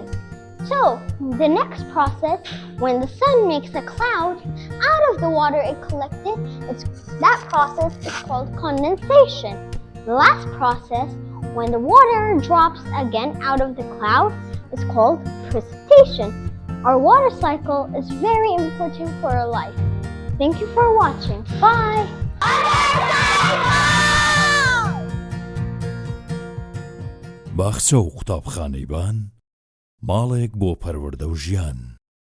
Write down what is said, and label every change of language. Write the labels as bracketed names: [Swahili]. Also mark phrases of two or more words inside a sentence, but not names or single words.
[English] So, the next process, when the sun makes a cloud out of the water it collected, that process is called condensation. The last process, when the water drops again out of the cloud, is called precipitation. Our water cycle is very important for our life. Thank you for watching. Bye! [Central Kurdish] باخچە و قوتابخانەی بان ماڵێک بۆ پەروەردە و ژیان